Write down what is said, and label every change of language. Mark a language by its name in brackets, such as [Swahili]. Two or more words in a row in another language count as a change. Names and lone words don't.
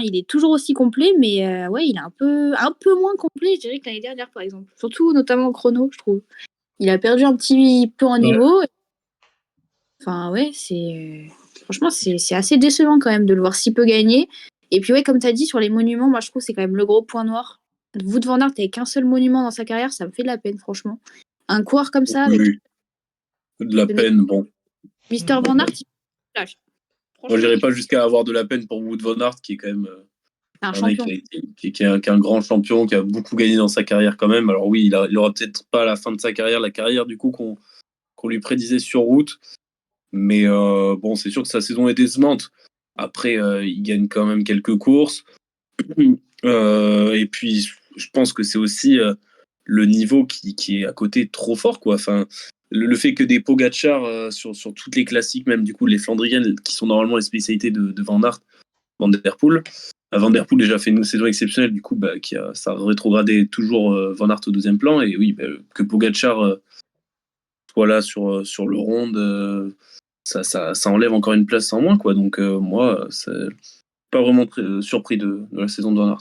[French] Il est toujours aussi complet, mais ouais, il est un peu moins complet, je dirais, que l'année dernière, par exemple. Surtout, notamment au chrono, je trouve. Il a perdu un petit peu en Ouais. niveau. Enfin, ouais, franchement, c'est assez décevant quand même de le voir si peu gagner. Et puis, ouais, comme tu as dit, sur les monuments, moi, je trouve que c'est quand même le gros point noir. Wout van Aert avec qu'un seul monument dans sa carrière, ça me fait de la peine, franchement. Un coureur comme ça, avec Oui, de la peine, bon. Mister Van Aert, il lâche. Moi, Franchement, j'irais pas jusqu'à avoir de la peine pour Wout van Aert, qui est quand même c'est un un mec champion. qui est un grand champion, qui a beaucoup gagné dans sa carrière quand même. Alors oui, il aura peut-être pas à la fin de sa carrière, la carrière du coup qu'on lui prédisait sur route. Mais bon, c'est sûr que sa saison est décevante. Après, il gagne quand même quelques courses. Et puis, je pense que c'est aussi le niveau qui est à côté trop fort, quoi. Enfin, le fait que des Pogacar sur toutes les classiques, même du coup les Flandriennes, qui sont normalement les spécialités de Van Aert, Van Der Poel. Van Der Poel déjà fait une saison exceptionnelle, du coup, ça a rétrogradé toujours Van Aert au deuxième plan. Et oui, que Pogacar soit là sur le ronde, ça enlève encore une place en moins, quoi. Donc, moi, c'est pas vraiment surpris de la saison de Van Aert.